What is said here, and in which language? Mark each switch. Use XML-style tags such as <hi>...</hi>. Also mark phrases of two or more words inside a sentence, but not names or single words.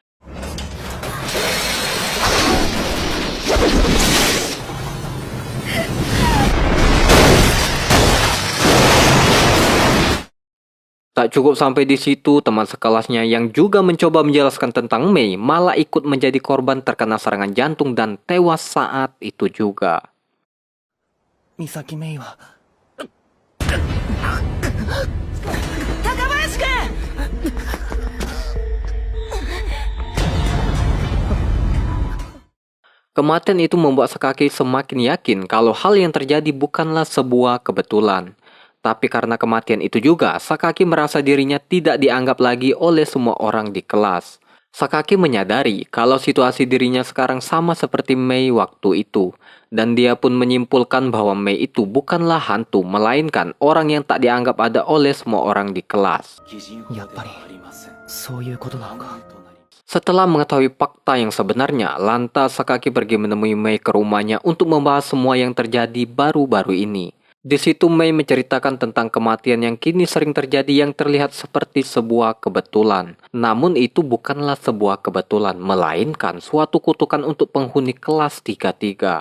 <id>Tak cukup sampai di situ, teman sekelasnya yang juga mencoba menjelaskan tentang Mei malah ikut menjadi korban terkena serangan jantung dan tewas saat itu juga.</id> <ja>美咲メイは</ja> <id>Kematian itu membuat Sakaki semakin yakin kalau hal yang terjadi bukanlah sebuah kebetulan. Tapi karena kematian itu juga, Sakaki merasa dirinya tidak dianggap lagi oleh semua orang di kelas. Sakaki menyadari kalau situasi dirinya sekarang sama seperti Mei waktu itu. Dan dia pun menyimpulkan bahwa Mei itu bukanlah hantu, melainkan orang yang tak dianggap ada oleh semua orang di kelas.</id> <ja>やっぱりそういうことなのか</ja> <id>Setelah mengetahui fakta yang sebenarnya, lantas Sakaki pergi menemui Mei ke rumahnya untuk membahas semua yang terjadi baru-baru ini. Di situ Mei menceritakan tentang kematian yang kini sering terjadi yang terlihat seperti sebuah kebetulan. Namun itu bukanlah sebuah kebetulan, melainkan suatu kutukan untuk penghuni kelas 33.</id>